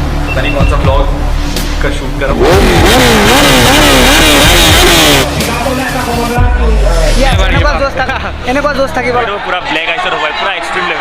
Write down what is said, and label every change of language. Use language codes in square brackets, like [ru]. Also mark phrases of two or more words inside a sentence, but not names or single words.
[hi] पता नहीं कौन सा ब्लॉग का शूट कर [as] এনেকুৱা জোচ থাকিব [hi] पूरा ब्लैक आइसर होगा पूरा [en] extreme level